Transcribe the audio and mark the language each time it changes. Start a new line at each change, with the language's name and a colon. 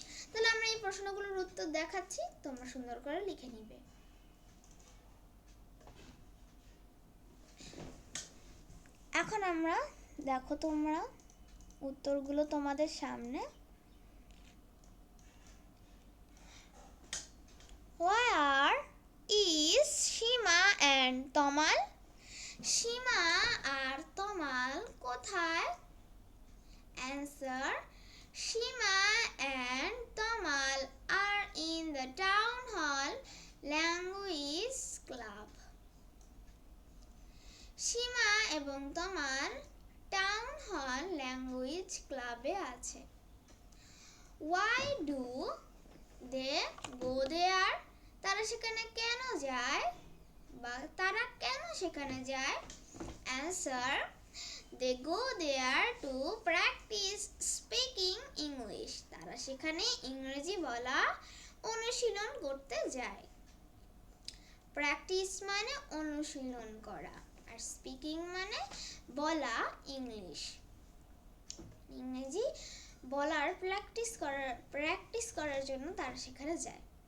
Bangla: তাহলে আমরা এই প্রশ্নগুলোর উত্তর দেখাচ্ছি, তোমরা সুন্দর করে লিখে নিবে। এখন আমরা দেখো, তোমরা উত্তরগুলো তোমাদের সামনে।
English: Where is Shima and Tamal?
Bangla: সীমা আর তমাল কোথায়?
English: Answer, Shima and Tamal are in the town hall language club.
Bangla: সীমা এবং তমাল টাউন হল ল্যাঙ্গুয়েজ ক্লাবে আছে।
English: Why do they go there?
Bangla: তারা সেখানে কেন যায়, বা তারা কেন সেখানে যায়?
English: Answer, they go there to practice speaking English.
Bangla: তারা সেখানে ইংরেজি বলা অনুশীলন করতে যায়। প্র্যাকটিস মানে অনুশীলন করা, আর স্পিকিং মানে বলা ইংলিশ, ইংরেজি বলার প্র্যাকটিস করার জন্য তারা সেখানে যায়।